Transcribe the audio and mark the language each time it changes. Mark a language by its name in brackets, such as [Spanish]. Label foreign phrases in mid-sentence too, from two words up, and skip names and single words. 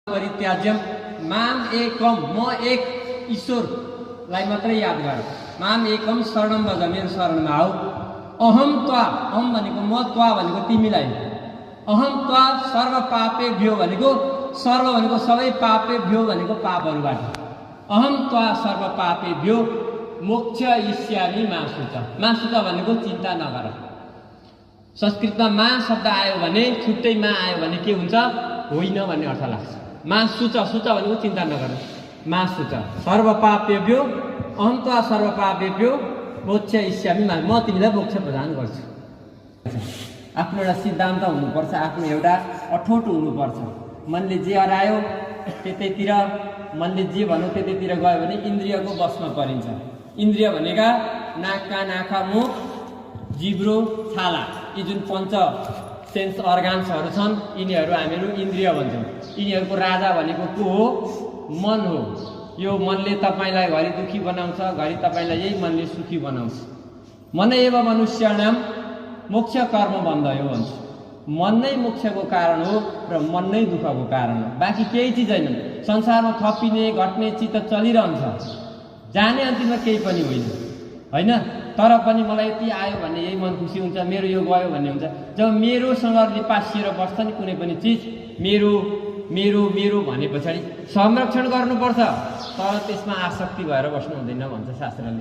[Sanskrit] परित्याज्यम माम एकम [Nepali] म एक ईश्वरलाई मात्रै याद गर। [Sanskrit] माम एकम शरणम भज [Nepali] मेरो शरणमा आऊ। [Sanskrit] अहम त्वा [Nepali] अहम भनेको म, त्वा भनेको तिमीलाई। [Sanskrit] अहम त्वा सर्व पापेभ्यो [Nepali] भनेको सर्व भनेको सबै, पापेभ्यो भनेको पापहरूबाट। [Sanskrit] अहम त्वा सर्व पापेभ्यो मोक्ष इष्यामि मा सुच। मा सुच [Nepali] भनेको चिन्ता नगर। संस्कृतमा मा शब्द आयो भने छुट्टै मा आयो भने के हुन्छ, होइन भन्ने अर्थ लाग्छ। [Sanskrit] मा सुच, [Nepali] सुच भनेको चिन्ता नगर। [Sanskrit] मा सुच सर्व पापेभ्यो अहम त्वा सर्व पापेभ्यो मोक्ष इष्यामि मा, [Nepali] म तिमीलाई मोक्ष प्रदान गर्छु। आफ्नो एउटा सिद्धान्त हुनुपर्छ, आफ्नो एउटा अठोट हुनुपर्छ। मनले जे हरायो त्यतैतिर, मनले जे भन्यो त्यतैतिर गयो भने इन्द्रियको बसमा परिन्छ। इन्द्रिय भनेका नाक, कान, आँखा, मुख, जिब्रो, छाला, यी जुन पञ्च [English] sense organsहरू [Nepali] छन्, यिनीहरू हामीहरू इन्द्रिय भन्छौँ। यिनीहरूको राजा भनेको को हो? मन हो। यो मनले तपाईँलाई घरि दुखी बनाउँछ, घरि तपाईँलाई यही मनले सुखी बनाउँछ। [Sanskrit] मन एव मनुष्याणाम मोक्ष कर्म बन्धयो भन्छ। [Nepali] मन नै मोक्षको कारण हो र मन नै दुःखको कारण हो। बाँकी केही चिज होइन। संसारमा थपिने घट्ने चिज त चलिरहन्छ, जाने अन्तिममा केही पनि होइन। तर पनि मलाई यति आयो भने यही मन खुसी हुन्छ, मेरो यो गयो भन्ने हुन्छ। जब मेरोसँग लिपासिएर बस्छ नि कुनै पनि चिज, मेरो मेरो मेरो भने पछाडि संरक्षण गर्नुपर्छ, तर त्यसमा आसक्ति भएर बस्नु हुँदैन भन्छ शास्त्रले।